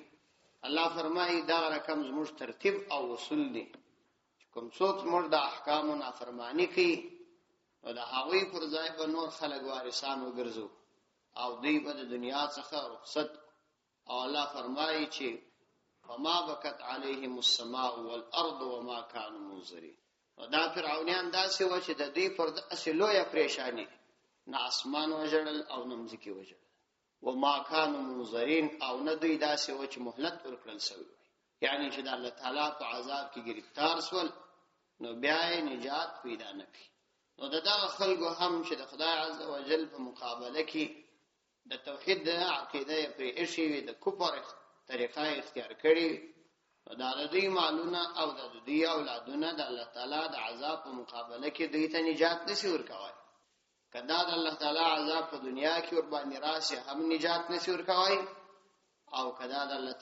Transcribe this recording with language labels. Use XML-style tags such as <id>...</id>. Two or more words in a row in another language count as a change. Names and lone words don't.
<ps>الله فرمایي دا رقم زموږ ترتیب او اصول دي. کوم څوک زموږ د احکامو نافرمانی کوي نو د هغوی پر ځای به نور خلک وارثان وګرځو او دوی به د دنیا څخه رخصت.</ps> <ar>او الله فرمایي چې فما بكت عليهم السماء والارض وما كانوا منذرين.</ar> <ps>دا فرعونان داسې و چې د دوی پر داسې لویه پریشانی نه اسمان وژړل او نه مځکې وژړل</ps> <ar>وما كانوا منذرين</ar> <ps>او نه دوی داسې و چې مهلت ورکړل شوی یعنی چې د الله تعالی په عذاب کې گرفتار شول نو بیا یې نجات پیدا نه کړي. نو دغه خلکو هم چې د خدای</ps> <ar>عز وجل</ar> <ps>په مقابله کې د توحید عقیده پر ایشي د کفر طریقه اختیار کړي دا د دې مالونه او د دې اولادونه د الله تعالی د عذاب په مقابله کې دوی ته نجات نشي ورکوي کدا د الله تعالی عذاب په دنیا کې ور باندې راشي هم نجات نشي ورکوي او کدا د الله</ps>